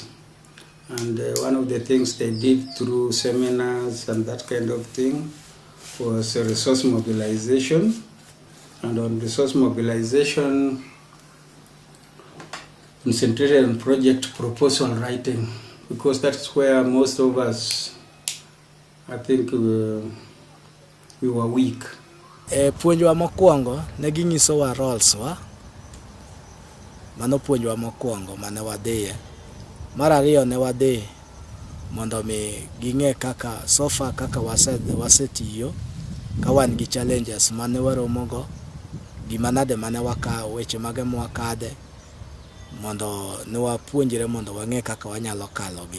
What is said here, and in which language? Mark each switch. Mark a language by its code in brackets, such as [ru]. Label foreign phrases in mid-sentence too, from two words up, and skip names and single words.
[en] And one of the things they did through seminars and that kind of thing was resource mobilization. And on resource mobilization, concentrated on project proposal writing, because that's where most of us, I think, we were weak. [luo] Puonjwa mokwongo ne ginyiso wa roles wa mano puonjwa mokwongo mane wadhiye. Mar ariyo ne wadhi mondo mi ging'e kaka sofa kaka wasetiyo ka wan gi challenges mane waromogo, gima nade mane wakawo, weche mage mwakadhe, mondo ne wapuonjre mondo wang'e kaka wanyalo kalogi.